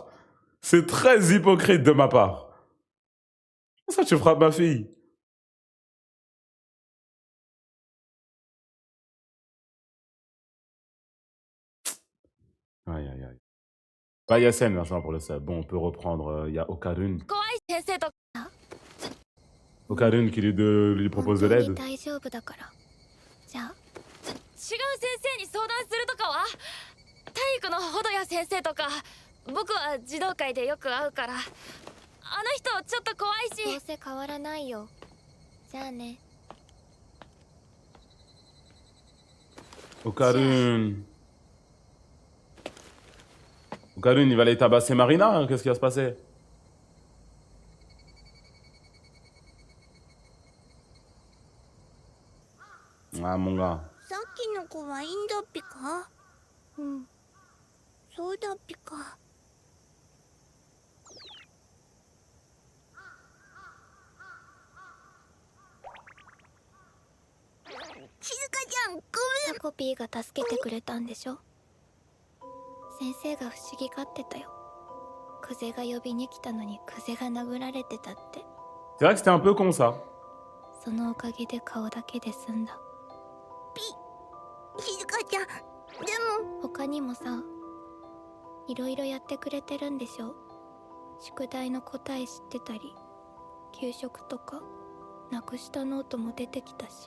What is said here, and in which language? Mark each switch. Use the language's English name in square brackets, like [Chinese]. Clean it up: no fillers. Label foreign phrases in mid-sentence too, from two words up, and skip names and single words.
[French] C'est très hypocrite de ma part. Comment ça, tu frappes ma fille? Aïe, aïe, aïe. Bah, Yassine, merci pour le sub. Bon, on peut reprendre. Il y a Okarun. [Japanese] 怖い先生と [French] Okarun qui lui propose de [Japanese] 本当に [French] l'aide. [Japanese] 大丈夫だからじゃあ違う先生に相談するとかは体育のほどや先生とか僕は児童会でよく会うからあの人ちょっと怖いしどうせ変わらないよじゃあね [French] Okarun. Okarun, il va aller tabasser Marina, hein, qu'est-ce qui va se passer? Ah, mon gars. [Japanese] さっきの子はいいんだっぴか？うんそうだっぴか。静香ちゃんごめん。タコピーが助けてくれたんでしょ先生が不思議がってたよクゼが呼びに来たのにクゼが殴られてたって [French] C'est vrai que c'était un peu con ça. [Japanese] そのおかげで顔だけで済んだ静香ちゃんでも他にもさいろいろやってくれてるんでしょ宿題の答え知ってたり給食とかなくしたノートも出てきたし